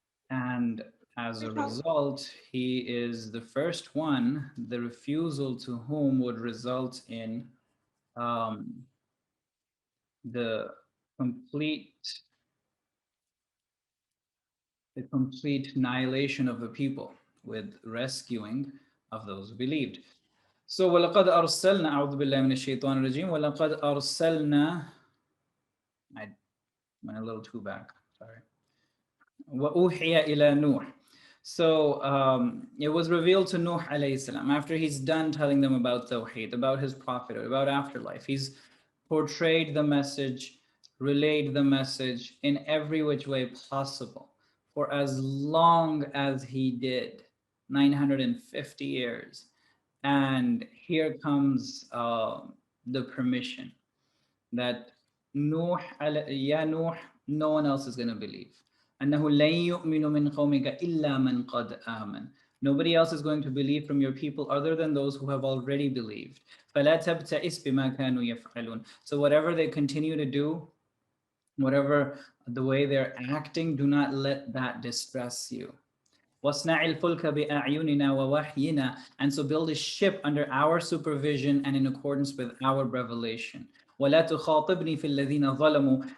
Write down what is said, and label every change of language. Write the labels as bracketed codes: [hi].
[en] And as a result, he is the first one, the refusal to whom would result in um, the complete the complete annihilation of the people with rescuing of those who believed. So [ar] وَلَقَدْ أَرْسَلْنَا أعوذ بِاللَّهِ مِنَ الشَّيْطَانِ الرَّجِيمِ وَلَقَدْ أَرْسَلْنَا [en] I went a little too back, sorry. [ar] وَأُوحِيَ إِلَى نُوحٍ. [en] So it was revealed to Nuh alayhi salam after he's done telling them about Tawheed, about his prophethood, about afterlife. He's portrayed the message, relayed the message in every which way possible for as long as he did, 950 years. And here comes the permission that Nuh, ya Nuh, no one else is going to believe. [ar] أنه لن يؤمن من قومك إلا من قد آمن. [en] Nobody else is going to believe from your people other than those who have already believed. [ar] فلا تبتئس بما كانوا يفعلون. [en] So whatever they continue to do, whatever the way they're acting, do not let that distress you. [ar] وَاصْنَعِ الْفُلْكَ بِأَعْيُنِنَا وَوَحْيِنَا. [en] And so build a ship under our supervision and in accordance with our revelation. [ar] وَلَا تُخَاطِبْنِي فِي الَّذِينَ ظَلَمُوا.